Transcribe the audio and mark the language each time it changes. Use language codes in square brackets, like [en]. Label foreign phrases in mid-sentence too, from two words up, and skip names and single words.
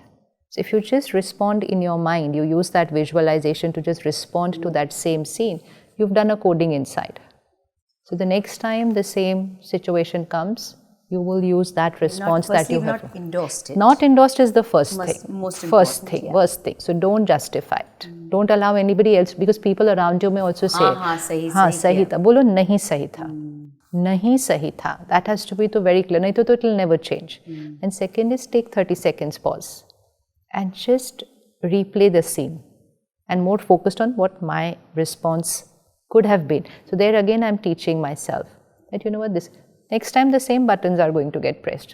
[en] So if you just respond in your mind, you use that visualization to just respond to that same scene, you've done a coding inside. So the next time the same situation comes, you will use that response that you have. Not endorsed it. Not endorsed is the first First thing. So don't justify it. Don't allow anybody else, because people around you may also say, [hi] sahi tha. Bolo, nahi sahi tha. Nahi sahi tha. [en] That has to be very clear. [hi] Nahi to [en] it will never change. And second is take 30 seconds pause and just replay the scene and more focused on what my response could have been. So there again I'm teaching myself that next time the same buttons are going to get pressed.